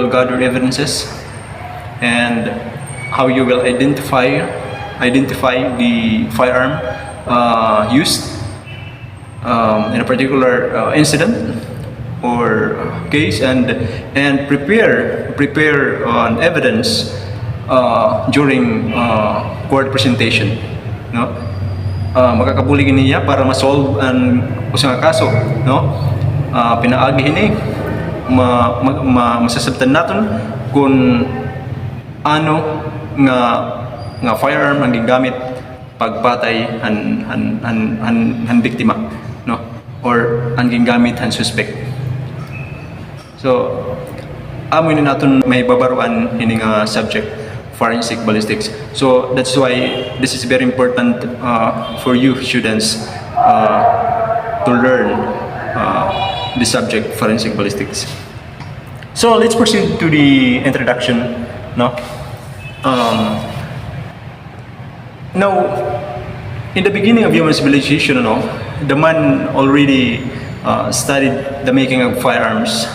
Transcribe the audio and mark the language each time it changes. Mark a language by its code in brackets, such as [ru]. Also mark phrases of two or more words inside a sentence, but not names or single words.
[en] will gather evidences, and how you will identify the firearm used in a particular incident or case, and prepare evidence during court presentation, [war] makakabuli niya para ma-solve ang usang kaso, pinaagi hini masasabtan naton kung ano nga firearm ang gigamit pagpatay han biktima, or ang gigamit han suspect. So, amoy na natin may babaruan ini nga subject, [en] forensic ballistics. So, that's why this is very important for you students to learn the subject, forensic ballistics. So, let's proceed to the introduction. Now, in the beginning of human civilization, the man already studied the making of firearms.